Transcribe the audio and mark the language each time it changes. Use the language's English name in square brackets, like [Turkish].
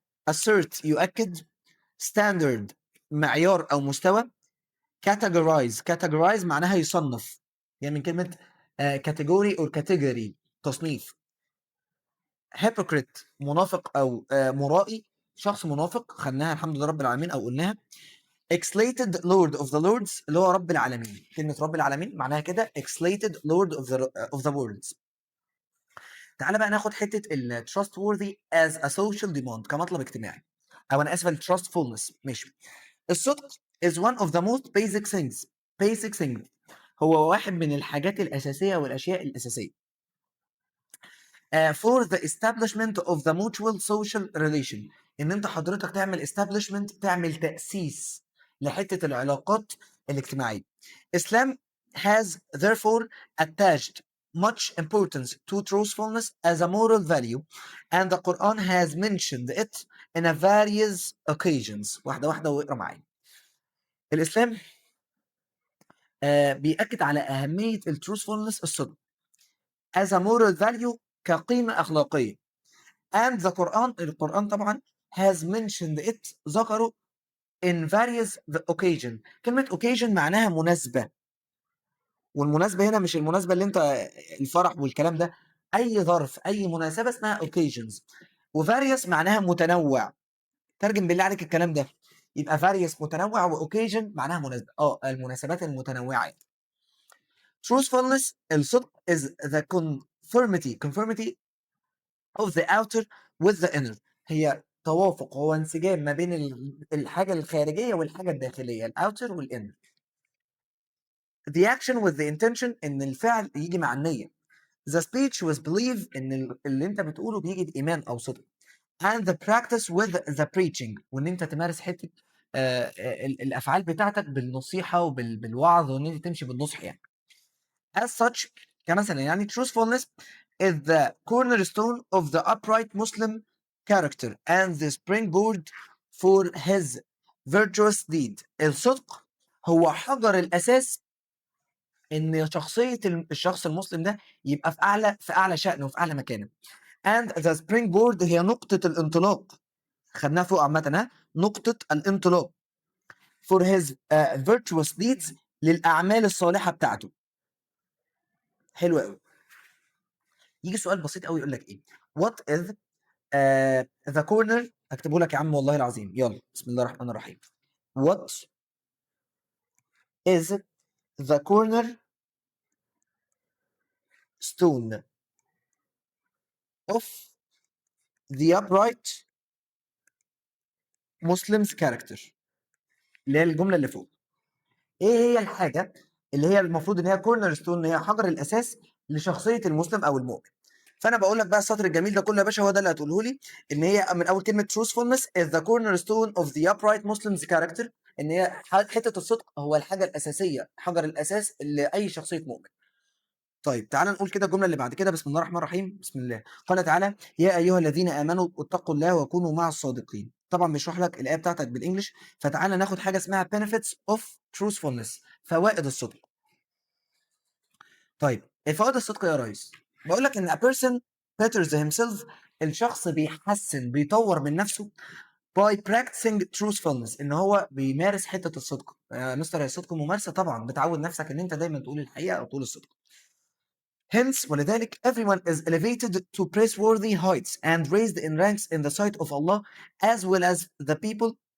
[Arabic] assert يؤكد. standard معيار أو مستوى. categorize معناها يصنف، يعني من كلمة category or category تصنيف. hypocrite منافق أو مرائي، شخص منافق، خدناها الحمد لله رب العالمين أو قلناها. [English] exlated lord of the lords [Arabic] اللي هو رب العالمين، كلمة رب العالمين معناها كده [English] exlated lord of the worlds. [Arabic] تعالى بقى ناخد حتة ال [English] trustworthy as a social demand [Arabic] كمطلب اجتماعي، أو أنا آسف ال trustfulness. ماشي. الصدق [English] is one of the most basic things [Arabic] هو واحد من الحاجات الأساسية والأشياء الأساسية [English] for the establishment of the mutual social relation، [Arabic] إن أنت حضرتك تعمل establishment، تعمل تأسيس لحتة العلاقات الاجتماعية. [English] Islam has therefore attached much importance to truthfulness as a moral value, and the Quran has mentioned it in a various occasions. [Arabic] واحدة واحدة واقرا معايا. الإسلام بيأكد على أهمية التروثفولنس، الصدق، [English] as a moral value [Arabic] كقيمة أخلاقية. [English] and the Quran [Arabic] القرآن طبعا [English] has mentioned it [Arabic] ذكره [English] in various occasion. [Arabic] كلمة occasion معناها مناسبة، والمناسبة هنا مش المناسبة اللي انت الفرح والكلام ده، أي ظرف أي مناسبة اسمها occasions. وvarious معناها متنوع، ترجم بالله عليك الكلام ده، يبقى various متنوع وoccasion معناها مناسبة، المناسبات المتنوعة. truthfulness الصدق [English] is the conformity of the outer with the inner، [Arabic] هي توافق، هو انسجام ما بين الحاجة الخارجية والحاجة الداخلية، الأوتر والإنر. [English] the action with the intention [Arabic] إن الفعل يجي مع النية. [English] the speech with belief [Arabic] إن اللي أنت بتقوله بيجي بإيمان أو صدق. [English] and the practice with the preaching [Arabic] وإن أنت تمارس حتة الأفعال بتاعتك بالنصيحة وبالوعظ، وإن أنت تمشي بالنصح يعني. [English] as such [Arabic] كمثلا يعني [English] truthfulness is the cornerstone of the upright Muslim character and the springboard for his virtuous deed. [Arabic] الصدق هو حجر الأساس إن شخصية الشخص المسلم ده يبقى في أعلى شأنه وفي أعلى مكانه. [English] and the springboard [Arabic] هي نقطة الانطلاق، خدناها فوق عامة، نقطة الانطلاق [English] for his virtuous deeds [Arabic] للأعمال الصالحة بتاعته. حلو قوي. يجي سؤال بسيط قوي يقول لك ايه [English] what is the corner، [Arabic] اكتبه لك يا عم والله العظيم، يلا بسم الله الرحمن الرحيم. [English] what is the corner stone of the upright Muslim's character، [Arabic] اللي هي الجملة اللي فوق. ايه هي الحاجة اللي هي المفروض ان هي كورنر ستون، هي حجر الاساس لشخصية المسلم او المؤمن؟ فانا بقول لك بقى السطر الجميل ده كله يا باشا هو ده اللي هتقوله لي، ان هي من اول كلمه [English] truthfulness is the cornerstone of the upright Muslim's character، [Arabic] ان هي حته الصدق هو الحاجه الاساسيه، حجر الاساس لاي شخصيه مؤمن. طيب تعالى نقول كده الجمله اللي بعد كده، بسم الله الرحمن الرحيم. بسم الله. قال تعالى يا ايها الذين امنوا اتقوا الله وكونوا مع الصادقين. طبعا بيشرح لك الايه بتاعتك بالانجلش، فتعالى ناخد حاجه اسمها benefits of truthfulness، فوائد الصدق. طيب ايه فوائد الصدق يا ريس؟ بقول لك ان [English] a person betters himself، [Arabic] الشخص بيحسن بيطور من نفسه [English] by practicing truthfulness، [Arabic] ان هو بيمارس حته الصدق. مستر الصدق ممارسه، طبعا بتعود نفسك ان انت دايما تقول الحقيقه او تقول الصدق. [English] hence [Arabic] ولذلك [English] everyone is elevated to praiseworthy heights and raised in ranks in the sight of Allah as well as the people.